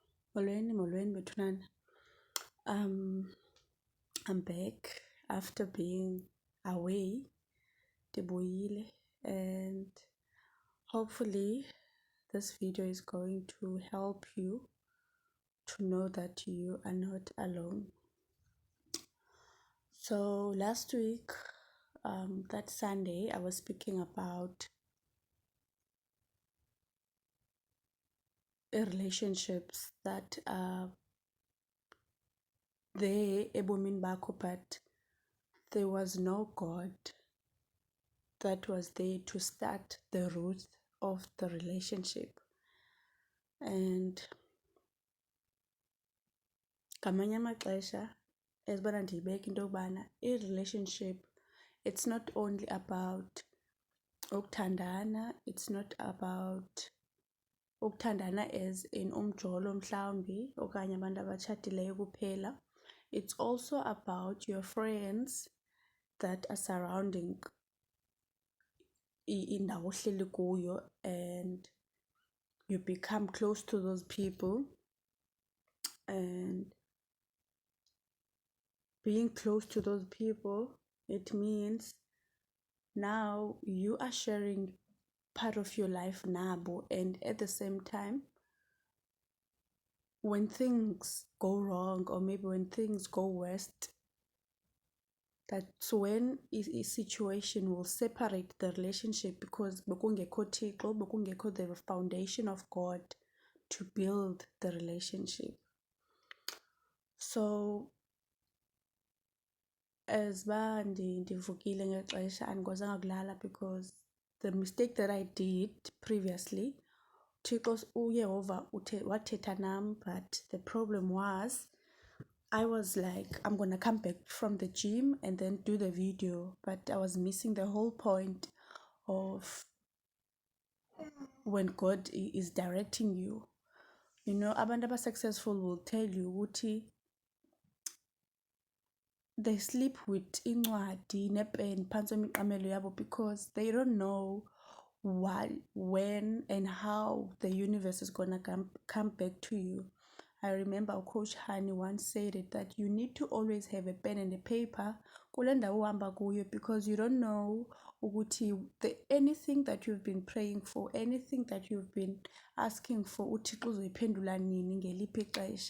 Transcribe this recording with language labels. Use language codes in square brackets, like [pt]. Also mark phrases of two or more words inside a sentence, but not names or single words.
[xh] Molweni bethunana. [en] I'm back after being away, Deboyile, and hopefully this video is going to help you to know that you are not alone. So last week, that Sunday, I was speaking about relationships that are there [xh] ebomini bakho, [en] but there was no God that was there to start the root of the relationship. [xh] And ngamanye amaxesha ezibona ndiyibeka into yokubana i-relationship, [en] it's not only about [xh] ukuthandana, [en] it's not about [xh] ukuthandana [en] as in [xh] umjolo mhlawumbi okanye abantu abatshatileyo kuphela. [en] It's also about your friends that are surrounding [xh] indawo ohleli kuyo, [en] and you become close to those people. And being close to those people, it means now you are sharing part of your life nabo, and at the same time, when things go wrong or maybe when things go worst, that's when a situation will separate the relationship, because [xh] bekungekho Thixo, bekungekho [en] the foundation of God to build the relationship. So as [xh] uba ndivukile ngexesha andikwazanga kulala, [en] because the mistake that I did previously, [xh] Thixo uYehova wathetha nam, [en] but the problem was I was like, I'm gonna come back from the gym and then do the video, but I was missing the whole point of when God is directing you. You know, [xh] abantu abasuccessful [en] will tell you [xh] ukuthi [en] they sleep with [xh] incwadi nepen phantsi kwemiqamelo yabo, [en] because they don't know why, when and how the universe is gonna come back to you. I remember Coach Hani once said it, that you need to always have a pen and a paper [xh] kule ndawo uhamba kuyo, [en] because you don't know ukuthi anything that you've been praying for, anything that you've been asking for, [xh] uThixo uzoyiphendula nini ngeliphi ixesha.